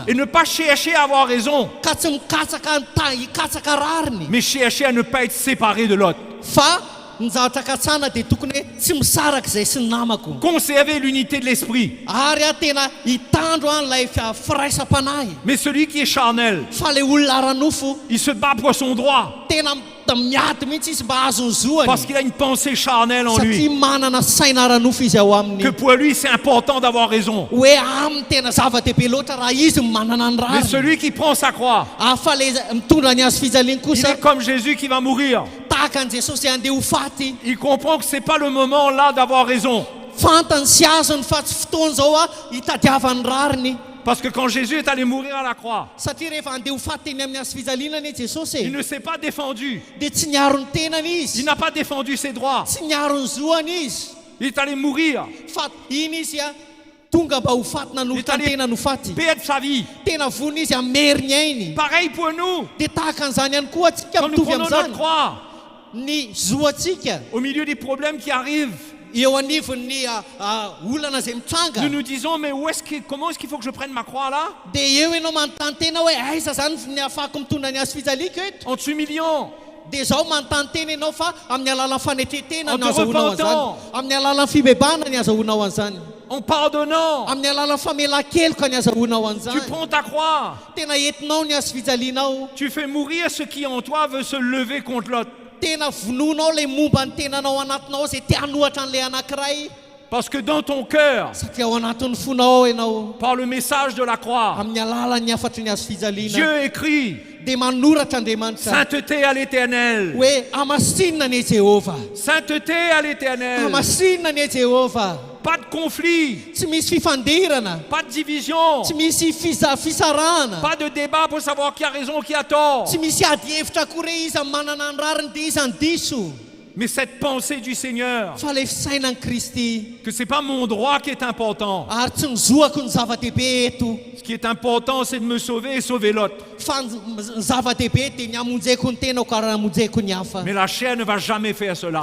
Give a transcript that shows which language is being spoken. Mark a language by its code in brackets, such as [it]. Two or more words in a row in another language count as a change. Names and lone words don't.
[fr] Et ne pas chercher à avoir raison. [mg] Ka tsy mikatsaka hikatsaka rariny. [fr] Mais chercher à ne pas être séparé de l'autre. [mg] Fa ny zavatra katsana dia tokony hoe tsy misaraka izay sy ny namako. [fr] Conserver l'unité de l'esprit. [mg] Ary tena hitandro an'ilay firaisam-panahy. [fr] Mais celui qui est charnel, [mg] Fa le olona ara-nofo [fr] il se bat pour son droit. [mg] tena miady mihitsy izy mba azo ny zoany. [fr] Parce qu'il a une pensée charnelle en [mg] Satria [fr] lui. [mg] manana saina ara-nofo izy ao aminy. [fr] Que pour lui, c'est important d'avoir raison. [mg] Hoe aminy tena zava-dehibe loatra raha izy manana ny [fr] Mais [mg] rariny. [fr] celui qui prend sa croix, [mg] Fa le mitondra ny azo fijaliany [fr] il [mg] kosa [fr] est comme Jésus qui va mourir. [mg] tahaka an' Jesosy andeha ho faty. [fr] Il comprend que ce n'est pas le moment là d'avoir raison. [mg] Fantany sy azony fa tsy fotoana zao hitadiavany rariny. [fr] Parce que quand Jésus est allé mourir à la croix, [mg] Satria rehefa andeha ho faty teny amin'ny azo fijalinany Jesosy [fr] il ne s'est pas défendu. [mg] dia tsy niaro ny tenany [fr] Il [mg] izy. [fr] n'a pas défendu ses droits. [mg] Tsy niaro ny zoany izy. [fr] Il est allé mourir, [mg] Fa iny izy tonga mba ho faty nanolotra ny tenany ho faty. [fr] perdre sa vie. [mg] Tena vonina izy amery ny ainy. [fr] Pareil pour nous. [mg] Dia tahaka an'izany ihany koa atsika [fr] Quand nous [mg] mitovy [fr] prenons notre [mg] amin'izany. [fr] croix, [mg] Ny zoantsika [fr] au milieu des problèmes qui arrivent, [mg] eo anivon'ny olana izay mitranga. [fr] nous nous disons, mais comment est-ce qu'il faut que je prenne ma croix là? [mg] Dia eo ianao manontany tena hoe aiza zany ny ahafahako mitondra ny azo fijaliako eto. [fr] En t'humiliant, [mg] Dia zao manontany tena ianao fa amin'ny alalan'ny fanetretena [fr] En [mg] ny [fr] te [mg] azahoanao an'izany. [fr] repentant. [mg] Amin'ny alalan'ny fibebana ny azahoanao an'izany. [fr] en pardonnant, [mg] Amin'ny alalan'ny famelan-keloka ny azahoanao [fr] tu [mg] an'izany. [fr] prends ta croix. [mg] Tena entinao ny azo fijalianao. [fr] Tu fais mourir ce qui en toi veut se lever contre l'autre. [mg] Tena vononao ilay momba ny tenanao anatinao izay te hanohatra an'ilay anankiray. [fr] Parce que dans ton cœur, [mg] Satria ao anatin'ny fonao ianao. [fr] par le message de la croix, [mg] Amin'ny alalan'ny afatry ny azo fijaliana. [fr] Dieu écrit [mg] Dia manoratra Andriamanitra [fr] sainteté à l'éternel. [mg] hoe amasinina ny Jehova. [fr] Sainteté à l'éternel. [mg] Amasinina ny Jehova. [fr] Pas de conflit, [mg] Tsy misy fifandirana. [fr] pas de division, [mg] Tsy misy fisarana. [fr] pas de débat pour savoir qui a raison, qui a tort. [mg] Tsy misy ady hevitra akory izy amin'ny manana ny rariny dia izy andiso. [fr] Mais cette pensée du Seigneur, [mg] Fa le fisainan'i Kristy. [fr] que c'est pas mon droit qui est important. [mg] Ary tsy nizoako ny zava-dehibe eto. [fr] Ce qui est important, c'est de me sauver et sauver l'autre. [mg] Fa ny zava-dehibe dia ny hamonjeko ny tenako ary hamonjeko ny hafa. [fr] Mais la chair ne va jamais faire cela.